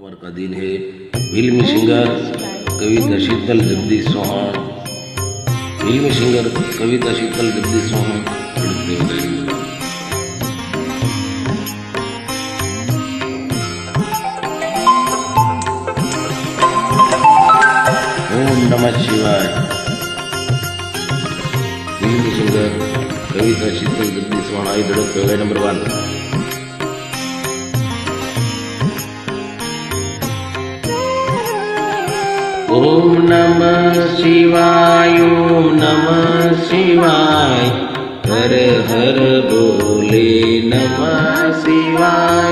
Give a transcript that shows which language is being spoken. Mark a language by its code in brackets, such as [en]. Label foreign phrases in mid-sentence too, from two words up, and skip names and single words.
[hi] अधीन है। फिल्मी सिंगर कविता शीतल जगदीश चौहान, फिल्मी सिंगर कविता शीतल जगदीश चौहान। [sa] ओम नमः शिवाय। [hi] फिल्मी सिंगर कविता शीतल जगदीश चौहान आई धड़क पे नंबर 1। [sa] ओम नमः शिवाय, ओम नमः शिवाय, [hi] हर हर बोले [sa] नमः शिवाय,